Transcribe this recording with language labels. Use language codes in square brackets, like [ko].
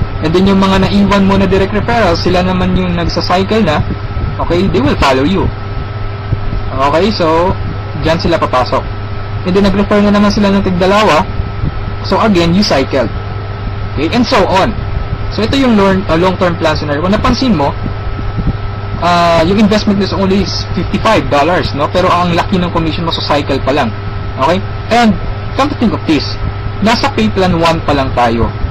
[tl] And then, yung mga naiwan mo na direct referrals, sila naman yung nagsa-cycle na. Okay? [en] They will follow you. [tl] Okay? So, dyan sila papasok. And then, nag-refer na naman sila ng tig-dalawa. [en] So, again, you cycle. Okay? And so on. So, [tl] ito yung long-term plan scenario. Kung napansin mo, yung investment is only $55, no? Pero ang laki ng commission mo sa cycle pa lang. [en] Okay? And, come to think of this, [tl] nasa pay plan 1 pa lang tayo.